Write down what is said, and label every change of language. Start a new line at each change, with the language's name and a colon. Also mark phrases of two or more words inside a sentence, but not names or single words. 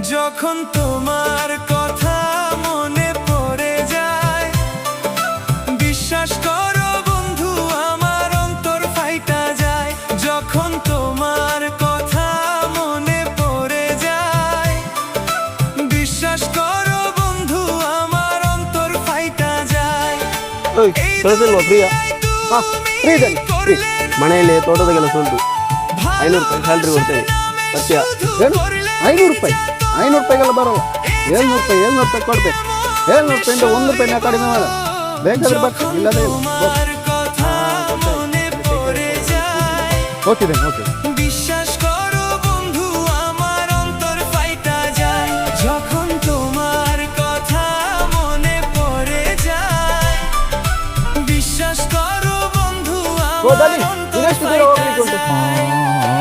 Bangla: যখন তোমার কথা মনে পড়ে যায়, বিশ্বাস করো বন্ধু আমার অন্তর ফাইটা যায়। যখন তোমার কথা মনে পড়ে যায়, বিশ্বাস করো বন্ধু আমার অন্তর ফাইটা যায়। ওই চলে
Kannada: ಪ್ರಿಯ ಮನೆಯಲ್ಲಿ ತೋಟದಾಗೆಲ್ಲ ಉಂಟು 500 ರೂಪಾಯಿ ಸ್ಯಾಲ್ರಿ ಕೊಡ್ತೇನೆ ಸತ್ಯ ಏನು 500 ರೂಪಾಯಿ 500 ರೂಪಾಯಿಗೆಲ್ಲ ಬರಲ್ಲ 700 ರೂಪಾಯಿ ಕೊಡ್ಬೇಕು 700 ರೂಪಾಯಿಂದ 1 ರೂಪಾಯಿನ ಕಡಿಮೆ ಮಾಡ ಬೇಕಾದ್ರೆ ಬರ್ತೀನಿ ಇಲ್ಲದೇ ಹೋಗ್ತಿದ್ದೇನೆ ಓಕೆ
Bangla: বিশ্বাস করো বন্ধু আমার অন্তর ফাইটা যায়। যখন তোমার কথা মনে পড়ে যায়, বিশ্বাস করো বন্ধু আমার অন্তর ফাইটা যায়।